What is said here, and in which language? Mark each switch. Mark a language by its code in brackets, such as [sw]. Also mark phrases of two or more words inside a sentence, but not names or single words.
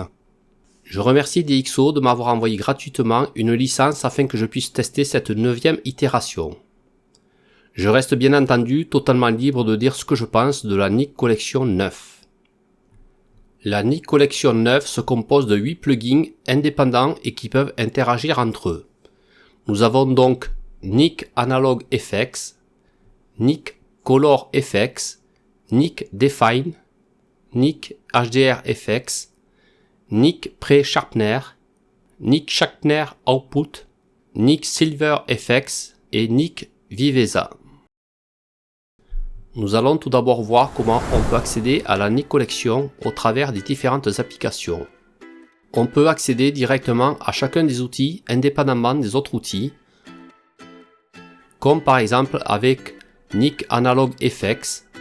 [fr] Je remercie DxO de m'avoir envoyé gratuitement une licence afin que je puisse tester cette 9e itération. Je reste bien entendu totalement libre de dire ce que je pense de la Nik Collection 9. La Nik Collection 9 se compose de 8 plugins indépendants et qui peuvent interagir entre eux. Nous avons donc Nik Analog FX, Nik Color FX, Nik Define, Nik HDR FX, Nik Pre-Sharpener, Nik Sharpener Output, Nik Silver FX et Nik Viveza. Nous allons tout d'abord voir comment on peut accéder à la Nik Collection au travers des différentes applications. On peut accéder directement à chacun des outils indépendamment des autres outils, comme par exemple avec Nik Analog FX.